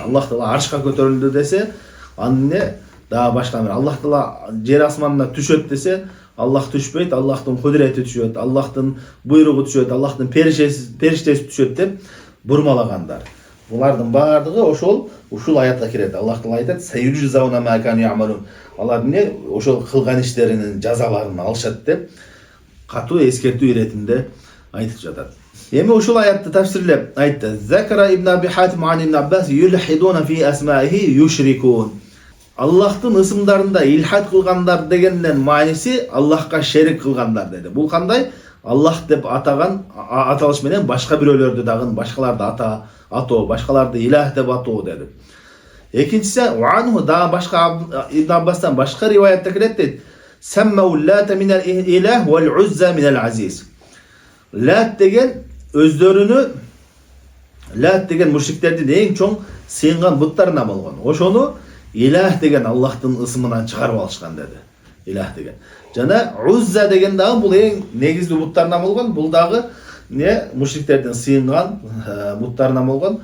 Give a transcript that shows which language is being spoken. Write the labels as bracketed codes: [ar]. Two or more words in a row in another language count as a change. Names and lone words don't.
[ky] Аллах Таала аршка көтөрүлдү десе, аны эмне? Дагы башка бир. Аллах Таала жер асманына түшөт десе, Аллах түшпөйт, Аллахтын кудрети түшөт, Аллахтын буйругу түшөт, Аллахтын периштеси түшөт деп бурмалагандар. Булардын баардыгы ушул аятка кирет. Аллах Таала айтат: [ar] "سيجزون ما كانوا يعملون." [ky] Алар эмне? Ошол кылган иштеринин жазаларын алышат деп катуу эскертүү иретинде айтып жатат. Эми ушул аятты тафсирлеп айтты. [ar] ذكر ابن أبي حاتم عن ابن عباس يلحدون في أسمائه يشركون. [ky] Аллахтын ысымдарында илхад кылгандар дегенден мааниси Аллахка шерик кылгандар деди. Бул кандай? Аллах деп атаган аталыш менен башка бирөөлөрдү дагы башкаларды атоо, башкаларды илах деп атоо деди. Экинчиси уанху да башка Ибн Аббастан башка риваятта келет дейт. [ar] سموا اللات من الإله والعزى من العزيز. [ky] Лат деген өздөрүнү Лат деген мушриктердин эң чоң сыйынган буттарына болгон. Ошону Илах деген Аллахтын ысымынан чыгарып алышкан деди. Илах деген. Жана Узза деген дагы бул эң негизги буттарына болгон. Бул дагы мушриктердин сыйынган буттарына болгон.